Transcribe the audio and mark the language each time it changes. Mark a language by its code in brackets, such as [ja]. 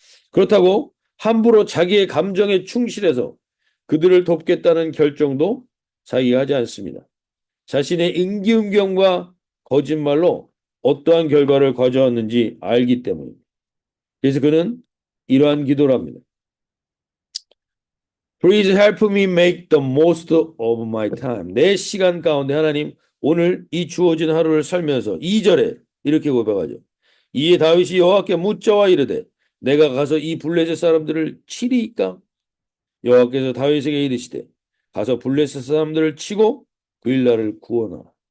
[ko] 그렇다고 함부로 자기의 감정에 충실해서 그들을 돕겠다는 결정도 자기가 하지 않습니다. 자신의 임기응변과 거짓말로 어떠한 결과를 가져왔는지 알기 때문입니다. 그래서 그는 이러한 기도를 합니다. [en] Please help me make the most of my time. [ko] 내 시간 가운데 하나님 오늘 이 주어진 하루를 살면서 2절에 이렇게 고백하죠. 이에 다윗이 여호와께 묻자와 이르되 내가 가서 이 블레셋 사람들을 치리이까? 여호와께서 다윗에게 이르시되 가서 블레셋 사람들을 치고 그 일날을 구원하라.